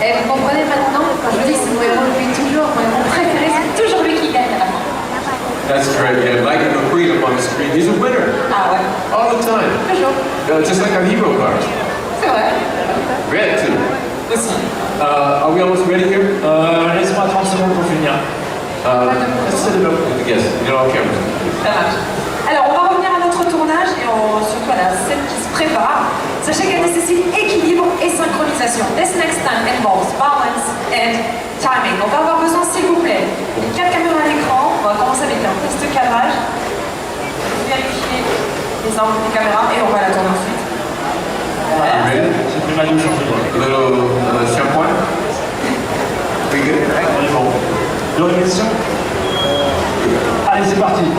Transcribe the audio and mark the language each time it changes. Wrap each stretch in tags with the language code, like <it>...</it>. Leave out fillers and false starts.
<fr>Et vous comprenez maintenant, quand je vous dis que c'est mon héros depuis toujours, mon héros préféré, c'est toujours lui qui gagne à la fin.</fr> <en>That's correct. Yeah, like McQueen up on the screen, he's a winner</en> <fr>Ah ouais,</fr> <en>all the time.</en> <fr>toujours.</fr> <en>Just like our hero cars.</en> <fr>C'est vrai.</fr> <en>Red too.</en> <fr>Aussi.</fr> <en>Are we almost ready here?</en> <fr>Laisse-moi 30 secondes pour finir.</fr> <en>Let's set it up with the guests. You know, on camera.</en> <fr>Ça marche. Alors, on va revenir à notre tournage et surtout à la scène qui se prépare. Sachez qu'elle nécessite équilibre et synchronisation.</fr> <en>This next time involves balance and timing.</en> <fr>On va avoir besoin, s'il vous plaît, de 4 caméras à l'écran. On va commencer avec un test de cadrage. Vérifier les angles des caméras et on va la tourner ensuite. Voilà.</fr> <en>Ready?</en> <fr>J'ai pris ma douche en fait.</fr> <en>A little shampoing. We good?</en> <fr>On est bon. De répétition. Allez, c'est parti.</fr>